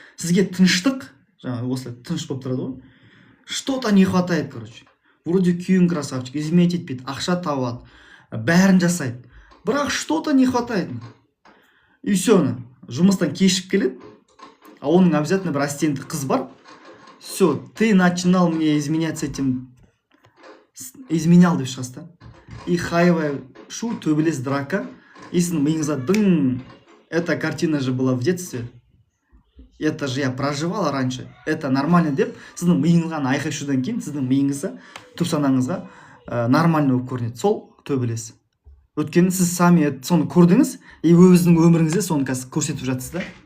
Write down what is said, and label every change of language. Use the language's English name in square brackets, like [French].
[Kazakh] Сізге тыныштық, жаңағы осылай тыныш болып тұрады ғой, [Russian] что-то не хватает, короче. [Kazakh] Вроде күйеуің красавчик, изменять етпейді, ақша табады, бәрін жасайды, бірақ [Russian] что-то не хватает. [Kazakh] И все, жұмыстан кешіп келеді, а оның обязательно бір ассистенті қыз бар. [Russian] Все, ты начинал мне изменять с этим, изменял [Kazakh] деп шығасыз да. И хаевая шу, төбелес, драка. И сіздің миыңызға дың, [Russian] эта картина же была в детстве, это же я проживала раньше, это нормально [Kazakh] деп, сіздің миыңызға айқай шудан кейін, сіздің миыңызға, түп санаңызға нормально болып көрінеді. Сол төбелес. Өткені сіз сами соны көрдіңіз, и өзінің өміріңізде соны көрсетіп жатсыз да.